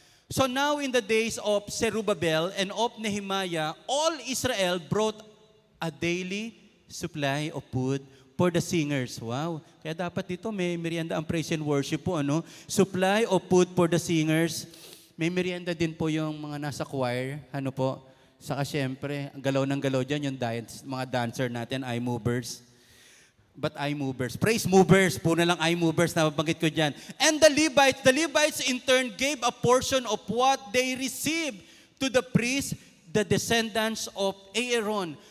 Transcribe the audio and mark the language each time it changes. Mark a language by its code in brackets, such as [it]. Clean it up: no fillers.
[en] So now in the days of Zerubbabel and of Nehemiah, all Israel brought a daily supply of food for the singers. Wow. [tl] Kaya dapat dito may merienda ang praise and worship po. Ano? [en] Supply of food for the singers. [tl] May merienda din po yung mga nasa choir. Ano po? Saka syempre, ang galaw ng galaw dyan, yung mga dancer natin, eye movers. But eye movers. Praise movers. Puna lang eye movers na mabanggit ko dyan. [en] And the Levites in turn gave a portion of what they received to the priests, the descendants of Aaron.